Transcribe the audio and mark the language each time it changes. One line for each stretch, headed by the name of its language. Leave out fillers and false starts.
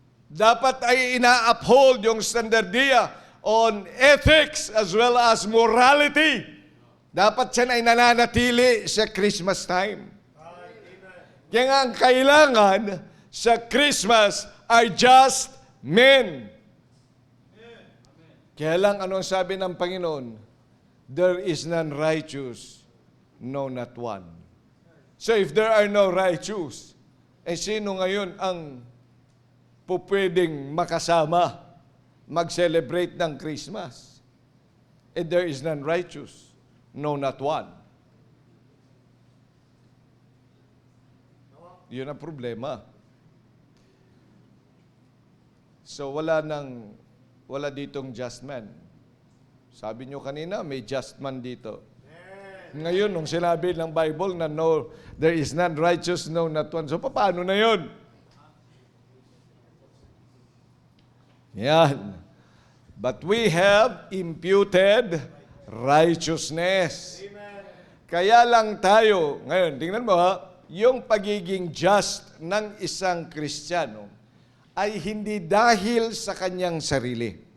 Filipino: Dapat ay ina-uphold yung standardiya
English: on ethics as well as morality.
Filipino: Dapat siya ay nananatili sa Christmas time. Kaya nga ang kailangan sa Christmas ay just men. Kaya lang ano ang sabi ng Panginoon?
English: There is none righteous, no not one. So if there are no righteous,
Filipino: sino ngayon ang pwedeng makasama, mag-celebrate ng Christmas.
English: And there is none righteous, no, not one.
Filipino: Yun ang problema. So wala ditong just man. Sabi nyo kanina, may just man dito. Ngayon, nung sinabi ng Bible na
English: no, there is none righteous, no, not one.
Filipino: So paano na yun?
English: Yan. But we have imputed righteousness.
Filipino: Kaya lang tayo, ngayon, tingnan mo yung pagiging just ng isang Kristiyano ay hindi dahil sa kanyang sarili.